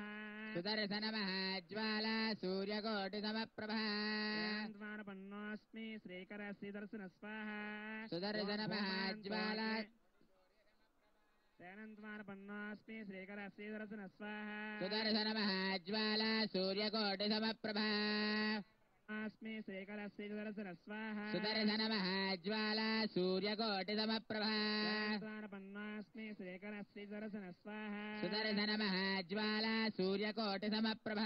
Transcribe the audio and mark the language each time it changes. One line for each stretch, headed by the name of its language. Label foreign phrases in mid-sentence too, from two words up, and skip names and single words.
Sanskrit: సుదర్శన మహాజ్వాల సూర్యకోటి సమప్రభ ద్వారపన్నోస్మి శ్రీకర శ్రీ దర్శన స్వాహ సుదర్శన మహాజ్వాల ద్వారపన్నోస్మి శ్రీకర శ్రీ దర్శన స్వాహ సుదర్శన మహాజ్వాల సూర్యకోటి సమప్రభ अस्मि श्रीकर श्री सुदर्शन स्वाहा सुदर्शन महाज्वाला सूर्यकोटि समप्रभा द्वारपन्नास्मि श्रीकर श्री सुदर्शन स्वाहा सुदर्शन महाज्वाला सूर्यकोटि समप्रभा